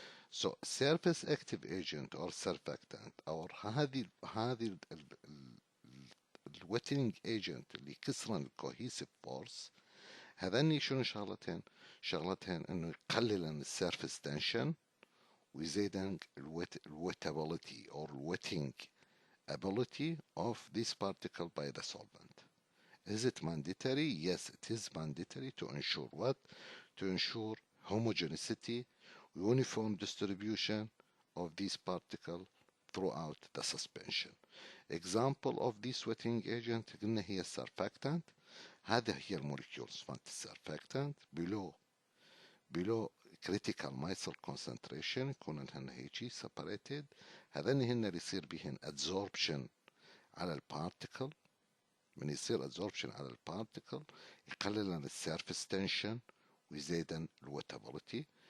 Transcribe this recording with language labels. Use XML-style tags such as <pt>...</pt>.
<en>So surface active agent or surfactant or</en> <ar>هذه الويتنج ايجنت اللي كسرن الكوهيسيف فورس، هذني شنو شغلتين انه يقللن السيرفيس تنشن ويزيدن الويتابيليتي</ar> <en>or wetting ability of this particle by the solvent. Is it mandatory? Yes, it is mandatory to ensure what? To ensure homogeneity, uniform distribution of these particles throughout the suspension. Example of this wetting agent</en> <ar>قلنا هي</ar> <en>surfactant.</en> <ar>هذه هي الموليكيولز مالت السرفاكتنت</ar> <en>below critical micelle concentration</en> <ar>يكونن هن هيجي separated. هذن هن اللي يصير بهن adsorption على البارتيكل. من يصير adsorption على البارتيكل يقلل السيرفيس تنشن ويزيدن الوتابيليتي.</ar>